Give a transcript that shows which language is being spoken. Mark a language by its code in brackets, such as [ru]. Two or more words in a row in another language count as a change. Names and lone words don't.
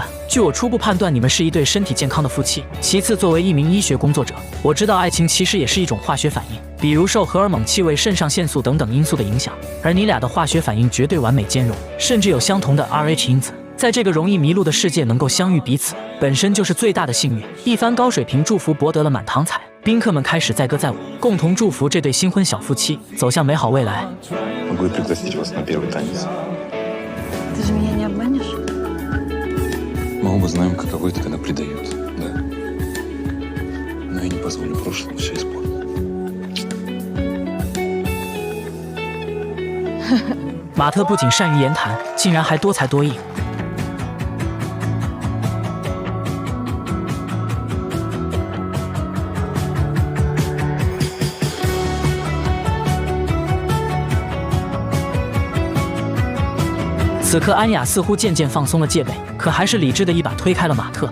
[zh] 据我初步判断，你们是一对身体健康的夫妻。其次，作为一名医学工作者，我知道爱情其实也是一种化学反应，比如受荷尔蒙、气味、肾上腺素等等因素的影响。而你俩的化学反应绝对完美兼容，甚至有相同的 Rh 因子。在这个容易迷路的世界，能够相遇彼此，本身就是最大的幸运。一番高水平祝福博得了满堂彩，宾客们开始载歌载舞，共同祝福这对新婚小夫妻走向美好未来。 [ru] Могу и пригласить вас на первый танец. Ты же меня не обманешь? Мы оба знаем, каково это, когда предают, да. Но я не позволю прошлому все испортить. [zh] 马特不仅善于言谈，竟然还多才多艺。此刻安雅似乎渐渐放松了戒备，可还是理智的一把推开了马特。